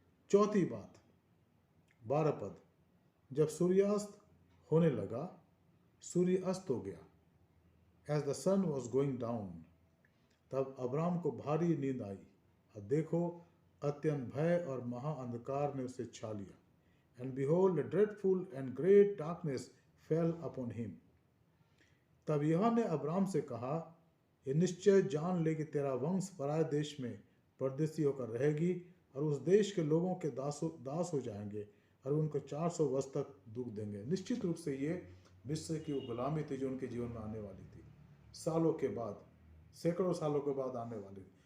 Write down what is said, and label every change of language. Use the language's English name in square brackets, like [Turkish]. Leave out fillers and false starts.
[Hindi] चौथी बात, 12 पद, जब सूर्यास्त होने लगा, सूर्य अस्त हो गया, [English] as the sun was going down, [Hindi] तब अब्राहम को भारी नींद आई, और देखो अत्यंत भय और महा अंधकार ने उसे छा लिया। [English] And behold a dreadful and great darkness fell upon him. [Hindi] तब यहोवा ने अब्राहम से कहा, ये निश्चय जान ले कि तेरा वंश पराये देश में परदेसी होकर रहेगी, और उस देश के लोगों के दास हो जाएंगे, और उनको 400 वर्ष तक दुख देंगे। निश्चित रूप से ये मिस्र की वो गुलामी थी जो उनके जीवन में आने वाली थी, सालों के बाद, सैकड़ों सालों के बाद आने वाली थी।